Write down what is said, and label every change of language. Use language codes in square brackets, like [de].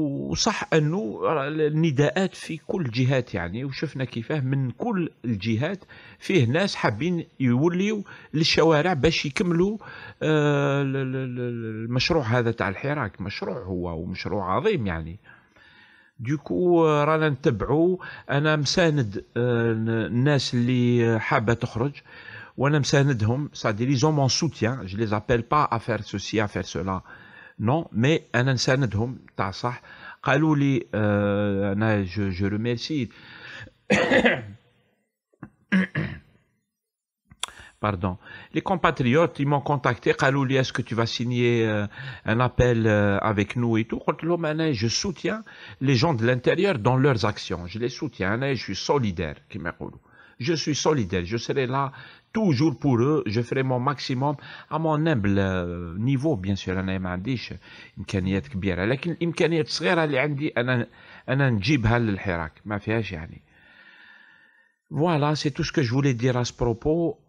[ar] وصح انه النداءات في كل الجهات يعني، وشفنا كيفاه من كل الجهات فيه ناس حابين يوليوا للشوارع باش يكملوا المشروع هذا تاع الحراك. مشروع هو ومشروع عظيم يعني. دوكو رانا نتبعوا، انا مساند الناس اللي حابه تخرج، وانا مساندهم، [fr] c'est-à-dire ils ont mon soutien, je les appelle pas à faire ceci à faire cela non, mais [ar] انا نساندهم تاع صح. قالوا لي انا [fr] je remercie pardon, les compatriotes, ils m'ont contacté, [ar] قالوا لي [fr] est-ce que tu vas signer un appel avec nous et tout. [ar] قلت لهم انا [fr] je soutiens les gens de l'intérieur dans leurs actions, je les soutiens، انا je suis solidaire [ar] كما يقولوا، [fr] je suis solidaire, je serai là toujours pour eux, je ferai mon maximum à mon humble niveau. bien sûr [ar] انا ما عنديش امكانيات كبيره، لكن الامكانيات الصغيره اللي عندي انا نجيبها للحراك، ما فيهاش يعني. [fr] Voilà, c'est tout ce que je voulais dire à ce propos.